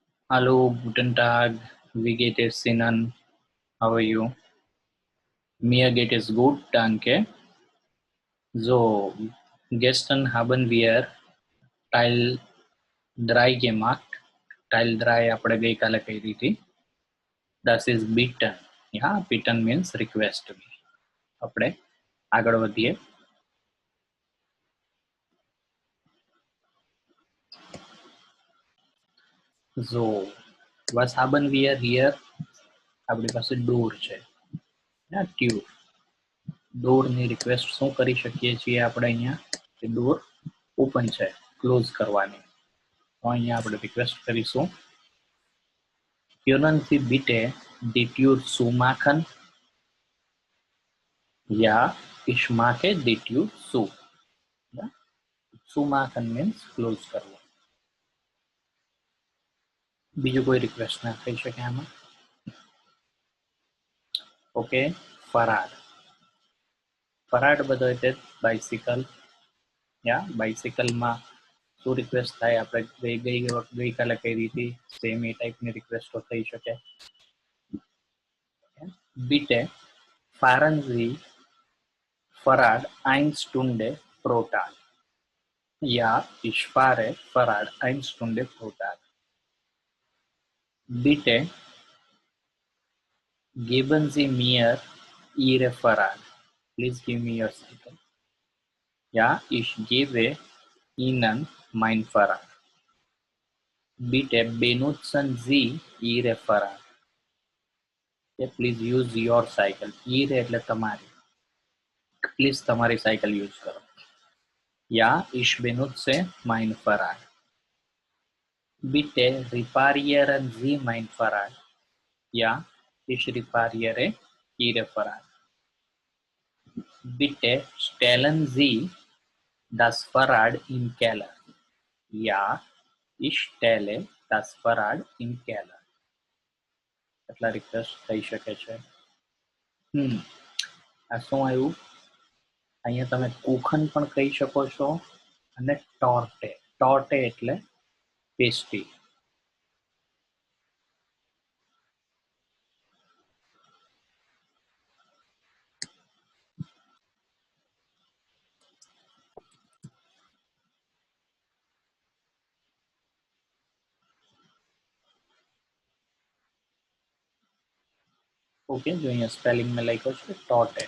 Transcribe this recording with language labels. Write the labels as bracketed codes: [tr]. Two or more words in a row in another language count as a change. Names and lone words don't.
[de] Hallo, guten Tag. Wie geht es Ihnen? [en] How are you? [de] Mir geht es gut, danke. So, gestern haben wir Teil 3 gemacht. [gu] Teil 3 આપણે ગઈકાલે કરી હતી. [de] Das ist bitten. [en] Yeah, bitten means request me. [gu] આપણે આગળ વધીએ. [de] So, was haben wir hier? [gu] આપણી પાસે door છે. [en] Yeah, tube. [gu] Door ની રિક્વેસ્ટ શું કરી શકીએ છીએ આપણે અહીંયા? કે [en] door open [gu] છે, ક્લોઝ કરવાની. તો અહીંયા આપણે રિક્વેસ્ટ કરીશું [de] Kunnen Sie bitte die Tür zumachen? Ja, ich mache die Tür zu. Ja? Zumachen [en] means close કરવું. [gu] બીજું કોઈ રિક્વેસ્ટ ના થઈ શકે આમાં? ઓકે, ફરાડ. ફરાડ બધો એટલે બાઇસિકલ. યા બાઇસિકલમાં શું રિક્વેસ્ટ થાય? આપણે ગઈકાલે કઈ રીતે સેમ એ ટાઈપની રિક્વેસ્ટો થઈ શકે. [de] Bitte fahren Sie Fahrrad 1 Stunde pro Tag. Ja, ich fahre Fahrrad 1 Stunde pro Tag. Bitte geben Sie mir Ihre Fahrrad. [en] Please give me your cycle. [de] Ja, ich gebe Ihnen mein Fahrrad. Bitte benutzen Sie Ihre Fahrrad. [en] Okay, please use your cycle. [gu] Ihre એટલે તમારી. Please તમારી [en] cycle use [gu] કરો. [de] Ja, ich benutze mein Fahrrad. Bitte reparieren Sie mein Fahrrad. Ja, ich repariere Ihre Fahrrad. Bitte stellen Sie das Fahrrad im Keller. Ja, ich stelle das Fahrrad im Keller. [gu] એટલા રિક્વેસ્ટ થઈ શકે છે. આ શું આવ્યું? અહીંયા તમે કુખન પણ કહી શકો છો અને ટોર્ટે. ટોર્ટે એટલે પેસ્ટ્રી. ઓકે, જો અહીંયા સ્પેલિંગમાં લખ્યો છે ટોર્ટે.